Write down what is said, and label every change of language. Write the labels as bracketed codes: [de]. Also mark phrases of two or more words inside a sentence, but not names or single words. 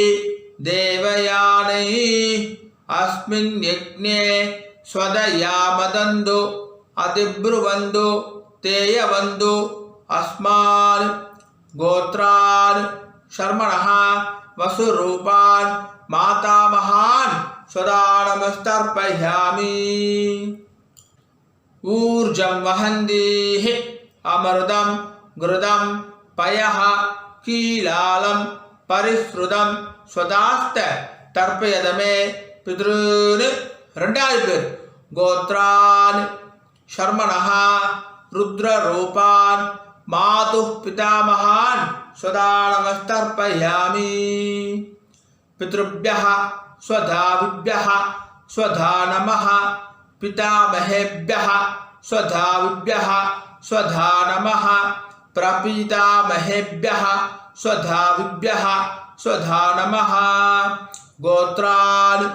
[sa] தேவயானைः அஸ்மின் யக்ஞே ஸ்வதயாமதந்து அதிப்ருவந்து தேயவந்து அஸ்மான் கோத்ரான் சர்மணஹ வசுரூபான் மாதாமகான் சதா நமஸ்தர்ப்பயாமி ஊர்ஜம் வஹந்தீஹ அமிர்தம் கிருதம் பயஹ கீலாலம் பரிஸ்ருதம் ஸ்வதாஸ்த தர்ப்பயதமே பித்ருன் [ta] ரெண்டாவது பேர் [sa] கோத்ரான் சர்மணஹ ருத்ரரூபான் மாது பிதாமகான் சதா நமஸ்தர்ப்பயாமி பித்ருभ्यः स्वधाविभ्यः स्वधा नमः पितामहेभ्यः स्वधाविभ्यः स्वधा नमः प्रपितामहेभ्यः स्वधाविभ्यः स्वधा नमः गोत्रान्